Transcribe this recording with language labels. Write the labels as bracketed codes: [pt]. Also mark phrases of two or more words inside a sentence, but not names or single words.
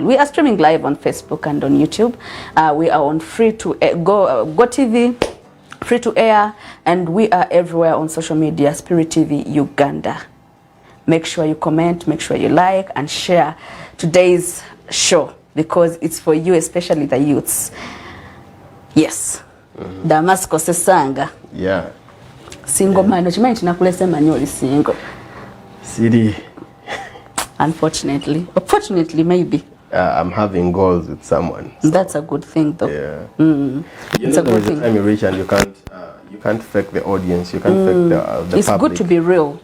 [en] We are streaming live on Facebook and on YouTube. We are on free to go TV, free to air, and we are everywhere on social media. Spirit TV Uganda. Make sure you comment, make sure you like and share today's show, because it's for you, especially the youths. Yes. Damsco Ssesanga. Yeah. Single man. Uchimanyi nakulese manyoli single. City. Unfortunately. Fortunately, maybe. I'm having goals with someone. So. That's a good thing, though. Yeah. It's a good thing. Time you reach and you can't fake the audience. You can't fake the it's public. Good to be real.